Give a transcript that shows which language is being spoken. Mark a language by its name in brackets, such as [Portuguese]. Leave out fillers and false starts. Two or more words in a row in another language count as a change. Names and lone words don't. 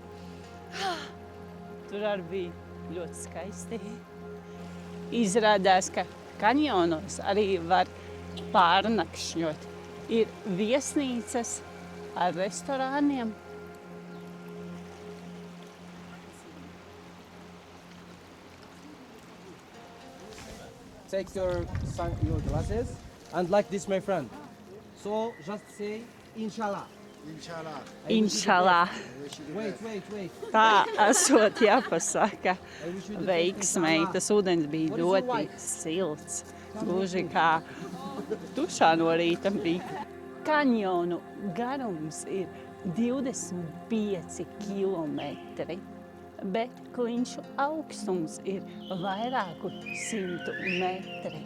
[Latvian] Tur arī bija ļoti skaisti. Izrādās, ka kanjonos arī var pārnakšņot. Ir viesnīcas ar restorāniem. [English] Take your glasses. And like this, my friend. So just say [Arabic] Inshallah. Inšalā. [English] Wait. [Latvian] Tā esot jāpasaka. [English] I wish you the best, [Latvian] Veiksmei, [Arabic] Inshallah. [Latvian] tas ūdens bija [English] What is your [Latvian] ļoti [English] weight? [Latvian] silts. Gluži kā dušā no rīta bija. Kanjonu garums ir 25 kilometri, bet kliņšu augstums ir vairāku 100 metri.